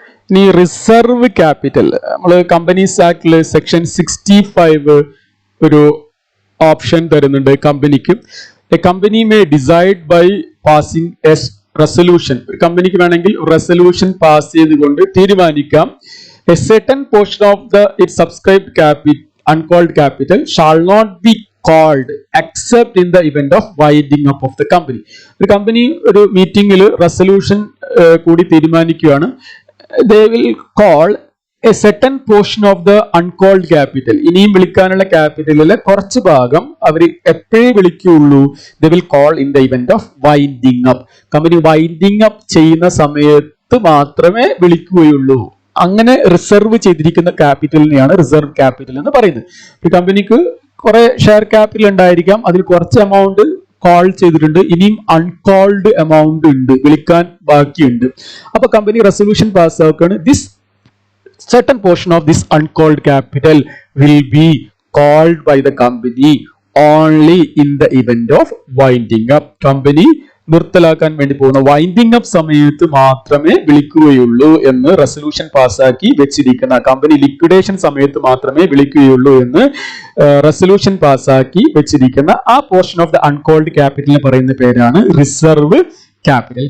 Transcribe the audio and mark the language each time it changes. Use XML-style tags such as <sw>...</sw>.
<ml>ഇനി reserve capital, നമ്മൾ companies ആക്ടില് section 65 ഒരു ഓപ്ഷൻ തരുന്നുണ്ട് കമ്പനിക്ക്.</ml> <en>A company may decide by passing a resolution.</en> <ml>ഒരു കമ്പനിക്ക് വേണമെങ്കിൽ റെസൊല്യൂഷൻ പാസ് ചെയ്തുകൊണ്ട് തീരുമാനിക്കാം</ml> <en>A certain portion of the its subscribed capital uncalled capital shall not be called except in the event of winding up of the company.</en> <ml>ഒരു company ഒരു മീറ്റിംഗിൽ resolution കൂടി തീരുമാനിക്കുകയാണ്.</ml> <en>they will call a certain portion of the uncalled capital.</en> <ml>ഇനിയും വിളിക്കാനുള്ള ക്യാപിറ്റലിലെ കുറച്ച് ഭാഗം അവർ എപ്പോഴേ വിളിക്കുകയുള്ളൂ?</ml> <en>they will call in the event of winding up.</en> <ml>Company winding up ചെയ്യുന്ന സമയത്ത് മാത്രമേ വിളിക്കുകയുള്ളൂ. അങ്ങനെ റിസർവ് ചെയ്തിരിക്കുന്ന ക്യാപിറ്റലിനെയാണ് റിസർവ് ക്യാപിറ്റൽ എന്ന് പറയുന്നത്. ഈ കമ്പനിക്ക് കുറെ ഷെയർ ക്യാപിറ്റൽ ഉണ്ടായിരിക്കാം, അതിൽ കുറച്ച് എമൗണ്ട് കോൾ ചെയ്തിട്ടുണ്ട്, ഇനിയും അൺകോൾഡ് എമൗണ്ട് ഉണ്ട്, വിളിക്കാൻ ബാക്കിയുണ്ട്. അപ്പൊ company resolution പാസ്സാക്കുകയാണ്,</ml> <en>This certain portion of this uncalled capital will be called by the company only in the event of winding up.</en> <ml>Company നിർത്തലാക്കാൻ വേണ്ടി പോകുന്ന വൈൻഡിങ് അപ്പ് സമയത്ത് മാത്രമേ വിളിക്കുകയുള്ളൂ എന്ന് റെസൊല്യൂഷൻ പാസ്സാക്കി വെച്ചിരിക്കുന്ന, കമ്പനി ലിക്വിഡേഷൻ സമയത്ത് മാത്രമേ വിളിക്കുകയുള്ളൂ എന്ന് റെസൊല്യൂഷൻ പാസ്സാക്കി വെച്ചിരിക്കുന്ന ആ പോർഷൻ ഓഫ് ദ അൺകോൾഡ് ക്യാപിറ്റലിനെ പറയുന്ന പേരാണ് റിസർവ് ക്യാപിറ്റൽ.</ml>